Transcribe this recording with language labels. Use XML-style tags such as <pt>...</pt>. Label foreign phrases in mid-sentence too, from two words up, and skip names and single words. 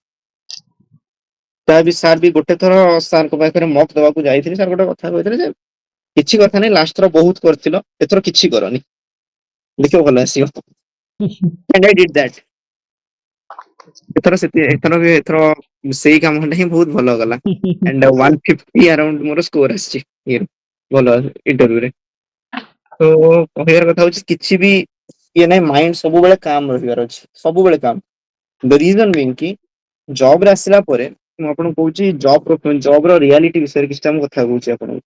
<or>ତା ବି ସାର୍ ବି ଗୋଟେ ଥର ସାର୍ଙ୍କ ପାଖରେ ମକ୍ ଦେବାକୁ ଯାଇଥିଲି, ସାର୍ ଗୋଟେ କଥା କହିଥିଲେ ଯେ କିଛି କଥା ନାଇଁ, ଲାଷ୍ଟ ଥର ବହୁତ କରିଥିଲ, ଏଥର କିଛି କରନି, ଦେଖିବ ଭଲ ଆସିବ।</or> <en>And I did that।</en> <or>ଏଥର ସେଇ କାମଟା ହିଁ ବହୁତ ଭଲ ଗଲା, and 150 around ମୋର ସ୍କୋର ଆସିଛି ଭଲ ଇଣ୍ଟରଭ୍ୟୁରେ। ତ କହିବାର କଥା ହଉଛି, କିଛି ବି ଇଏ ନାଇଁ, ମାଇଣ୍ଡ ସବୁବେଳେ କାମ ରହିବାର ଅଛି, ସବୁବେଳେ କାମ।</or> <en>the reason being</en> <or>କି ଜବ ରେ ଆସିଲା ପରେ, ମୁଁ ଆପଣଙ୍କୁ କହୁଛି ଜବ ର ରିଆଲିଟି ବିଷୟରେ କିଛିଟା ମୁଁ କଥା କହୁଛି ଆପଣଙ୍କୁ।</or>